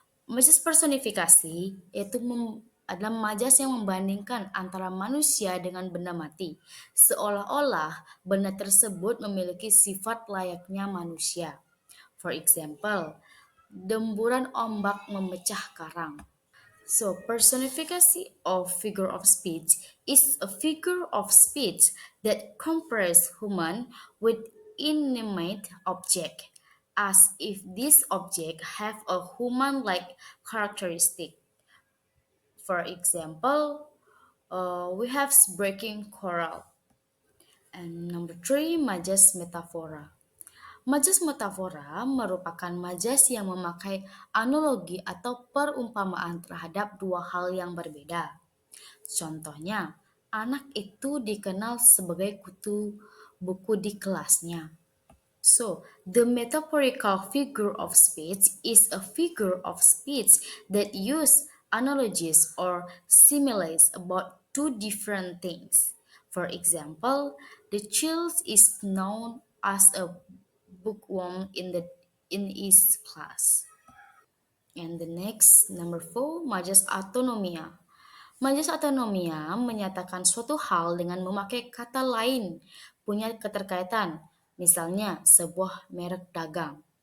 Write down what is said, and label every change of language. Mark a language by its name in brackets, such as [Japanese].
[Indonesian] Majas personifikasi adalah majas yang membandingkan antara manusia dengan benda mati, seolah-olah benda tersebut memiliki sifat layaknya manusia. [English] For example, [Indonesian] demburan ombak memecah karang. [English] So, personification of figure of speech is a figure of speech that compares human with inanimate object, as if this object have a human-like characteristic. For example, we have breaking coral. And number three, [Indonesian] majas metafora. Majas metafora merupakan majas yang memakai analogi atau perumpamaan terhadap dua hal yang berbeda. Contohnya, anak itu dikenal sebagai kutu buku di kelasnya. [English] So, the metaphorical figure of speech is a figure of speech that use analogies or similes about two different things. For example, the child is known as a bookworm in his class. And the next, number four, majas autonomia. [Indonesian] Majas autonomia menyatakan suatu hal dengan memakai kata lain punya keterkaitan, misalnya sebuah merek dagang.